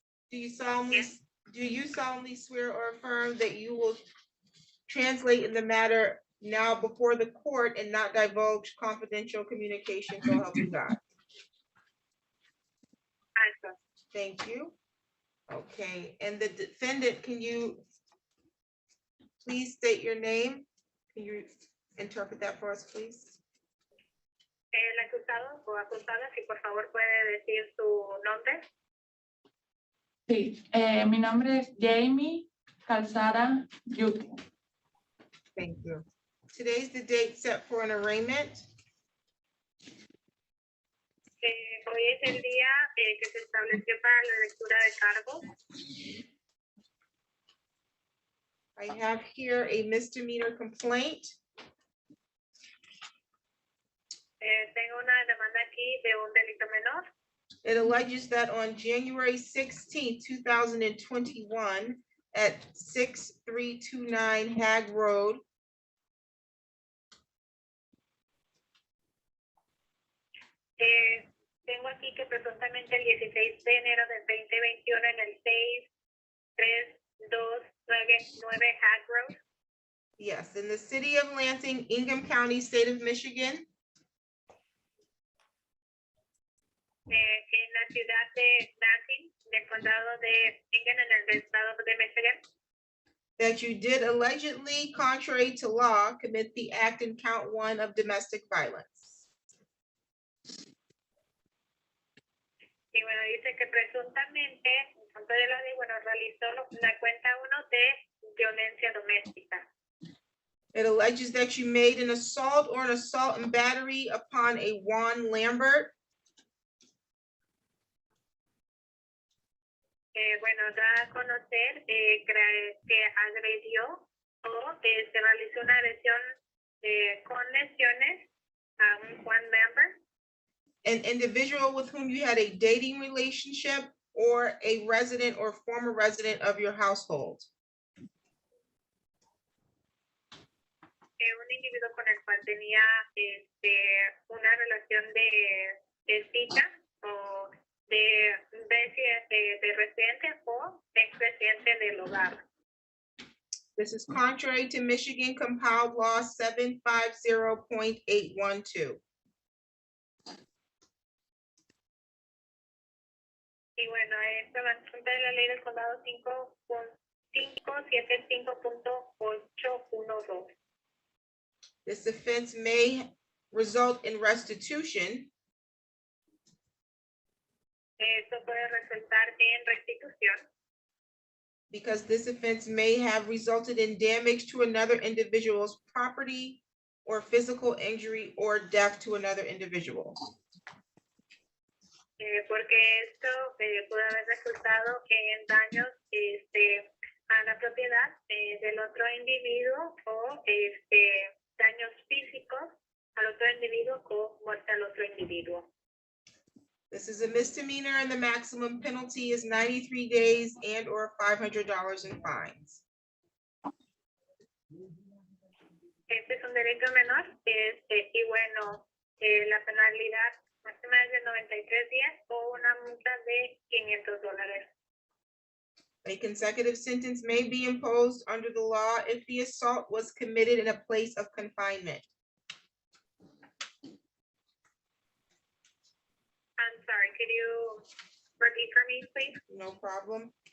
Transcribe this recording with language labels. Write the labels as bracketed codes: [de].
[en] Do you solemnly swear or affirm that you will translate in the matter now before the court and not divulge confidential communication, so help you God? Answer. Thank you. Okay, and the defendant, can you please state your name? Can you interpret that for us, please? [es] El acusado o acusada, si por favor puede decir su nombre. Sí, mi nombre es Jamie Calzada Yuki. [en] Thank you. Today's the date set for an arraignment. [es] Hoy es el día que se estableció para la lectura de cargos. [en] I have here a misdemeanor complaint. [es] Tengo una demanda aquí de un delito menor. [en] It alleges that on January 16, 2021, at 6329 Hag Road, [es] Tengo aquí que presuntamente el 16 de enero del 2021 en el 63299 Hag Road, [en] yes, in the city of Lansing, Ingham County, state of Michigan, [es] en la ciudad de Lansing, del condado de Ingham en el estado de Michigan, [en] that you did allegedly, contrary to law, commit the act in count 1 of domestic violence. [es] y bueno, dice que presuntamente, en contra de la ley, bueno, realizó la cuenta 1 de violencia doméstica. [en] It alleges that you made an assault or an assault and battery upon a Juan Lambert, [es] Bueno, da a conocer que agredió o se realizó una agresión con lesiones a un Juan Lambert, [en] an individual with whom you had a dating relationship or a resident or former resident of your household. [es] un individuo con el cual tenía una relación de cita o de residente o ex residente del hogar. [en] This is contrary to Michigan compiled law 750.812. [es] Y bueno, esto va en contra de la ley del condado 575.812. [en] This offense may result in restitution [es] Esto puede resultar en restitución [en] because this offense may have resulted in damage to another individual's property or physical injury or death to another individual. [es] porque esto puede haber resultado en daños a la propiedad del otro individuo o daños físicos al otro individuo o muerte al otro individuo. [en] This is a misdemeanor and the maximum penalty is 93 days and or $500 in fines. [es] Este es un delito menor, y bueno, la penalidad máxima es de 93 días o una multa de $500. [en] A consecutive sentence may be imposed under the law if the assault was committed in a place of confinement. I'm sorry, could you repeat for me, please? No problem.